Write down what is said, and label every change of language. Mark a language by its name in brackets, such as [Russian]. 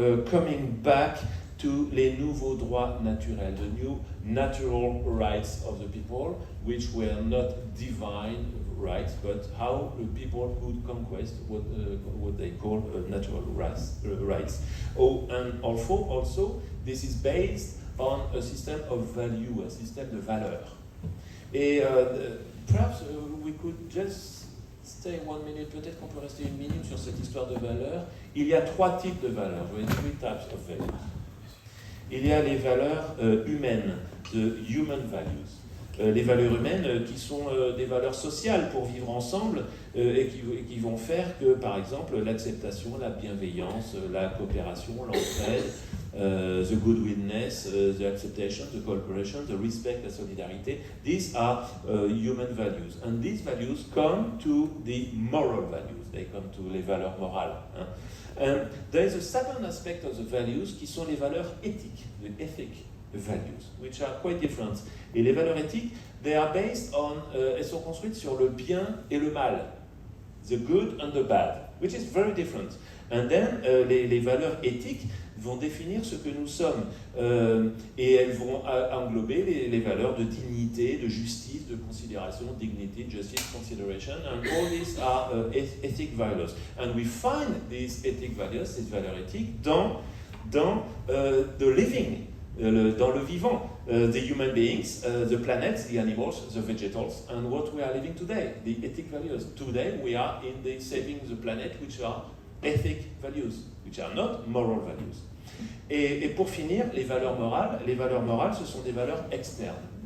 [English] coming back to [French] les nouveaux droits naturels, [English] the new natural rights of the people, which were not divine rights, but how the people could conquest what they call natural rights. Oh, and also, this is based on a system of value, a system de valeurs. [French] Et [English] perhaps we could just stay 1 minute, [French] peut-être qu'on peut rester 1 minute sur cette histoire de valeurs. Il y a 3 types de valeurs, [English] three types of values. [French] Il y a les valeurs humaines, [English] the human values. [French] Les valeurs humaines qui sont des valeurs sociales pour vivre ensemble et qui vont faire que, par exemple, l'acceptation, la bienveillance, la coopération, l'entraide, [English] the goodwillness, the acceptation, the cooperation, the respect, the solidarity. These are human values. And these values come to the moral values. They come to [French] les valeurs morales. [English] Hein. And there is a second aspect of the values [French] qui sont les valeurs éthiques, [English] the ethic values, which are quite different. [French] Et les valeurs éthiques, [English] they are based on, [French] elles sont construites sur le bien et le mal, [English] the good and the bad, which is very different. And then, [French] les valeurs éthiques vont définir ce que nous sommes et elles vont englober les valeurs de dignité, de justice, de considération, [English] dignity, justice, consideration, and all these are ethic values. And we find these ethic values, [French] ces valeurs éthiques, dans [English] the living, [French] dans le vivant, [English] the human beings, the planets, the animals, the vegetables, and what we are living today, the ethic values. Today we are in the saving the planet, which are ethic values, which are not moral values. [French] Et pour finir, les valeurs morales, ce sont des valeurs externes.